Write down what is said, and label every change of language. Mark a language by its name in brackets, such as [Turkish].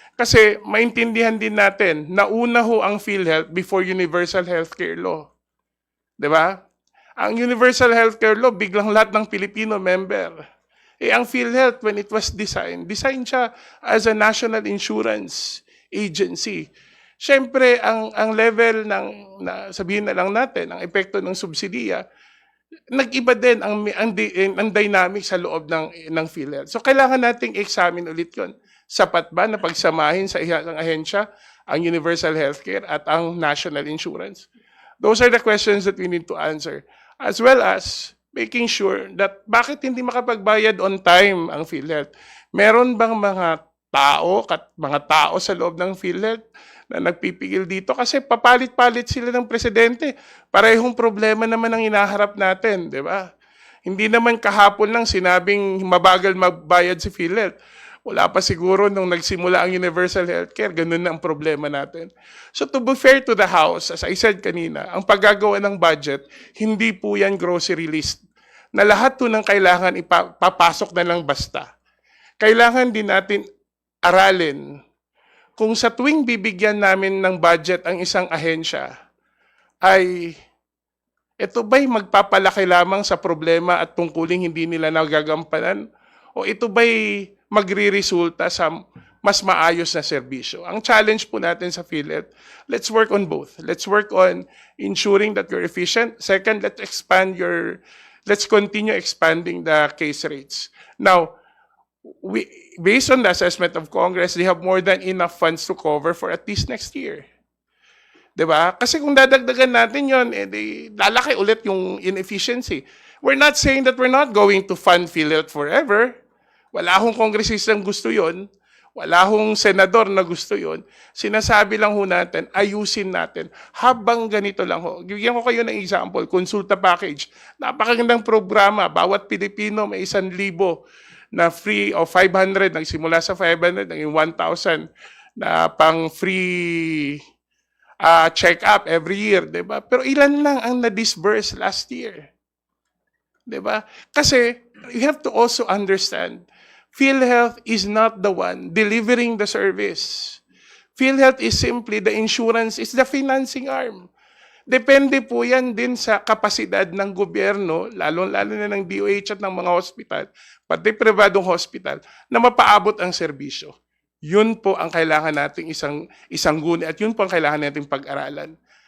[Filipino] Kasi maintindihan din natin, nauna ho ang PhilHealth before Universal Healthcare Law. Diba? Ang Universal Healthcare Law, biglang lahat ng Pilipino member. [English] Ang PhilHealth, when it was designed siya as a national insurance agency. [Filipino] Siyempre, ang level sabihin na lang natin, ang epekto ng subsidiya, nag-iba din ang dynamic sa loob ng PhilHealth. So, kailangan nating examine ulit yun. Sapat ba na pagsamahin sa isang ahensya ang Universal Healthcare at ang National Insurance? [English] Those are the questions that we need to answer. As well as making sure that [Filipino] bakit hindi makapagbayad [English] on time ang PhilHealth? [Filipino] Meron bang mga tao sa loob ng PhilHealth na nagpipigil dito? Kasi papalit-palit sila ng presidente. Parehong problema naman ang hinaharap natin, di ba? Hindi naman kahapon lang sinabing mabagal magbayad si PhilHealth. Wala pa siguro nung nagsimula ang Universal Healthcare, ganun na ang problema natin. [English] So to be fair to the House, as I said [Filipino] kanina, ang paggagawa ng budget, hindi po yan grocery list. Na lahat po ng kailangan ipapasok na lang basta. Kailangan din natin aralin kung sa tuwing bibigyan namin ng budget ang isang ahensya, ay ito ba'y magpapalaki lamang sa problema at tungkuling hindi nila nagagampanan? O ito ba'y magre-resulta sa mas maayos na serbisyo? Ang challenge po natin sa PhilHealth, [English] let's work on both. Let's work on ensuring that you're efficient. Second, let's continue expanding the case rates. Now, based on the assessment of Congress, they have more than enough funds to cover for at least next year. Diba? [Filipino] Kasi kung dadagdagan natin yon, lalaki ulit yung inefficiency. [English] We're not saying that we're not going to fund PhilHealth forever. [Filipino] Wala akong kongresistang gusto yon. Wala akong senador na gusto yon. Sinasabi lang ho natin, ayusin natin. Habang ganito lang ho. Bigyan ko kayo ng example, konsulta package. Napakagandang programa. Bawat Pilipino may 1,000 na free o 500, nagsimula sa 500, naging 1,000 na pang free check-up every year, di ba? Pero ilan lang ang na-disburse last year? Di ba? [English] Kasi you have to also understand, PhilHealth is not the one delivering the service. PhilHealth is simply the insurance, it's the financing arm. [Filipino] Depende po yan din sa kapasidad ng gobyerno, lalo-lalo na ng DOH at ng mga hospital, pati pribadong hospital, na mapaabot ang serbisyo. Yun po ang kailangan nating isang guni at yun po ang kailangan nating pag-aralan.